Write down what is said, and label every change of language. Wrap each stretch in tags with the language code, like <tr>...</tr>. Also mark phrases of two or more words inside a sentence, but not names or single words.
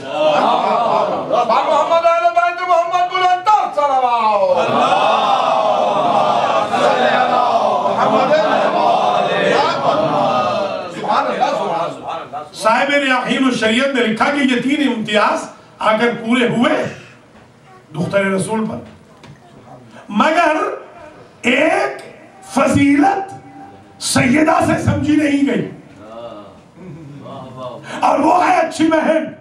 <ur>محمد علی بیت محمد بلند صلوات. صاحب ریاحین الشریعت نے لکھا کہ یہ 3 امتیاز آ کر پورے ہوئے دختر رسول پر, مگر ایک فضیلت سیدہ سے سمجھی نہیں گئی, اور وہ ہے اچھی بہن.</ur>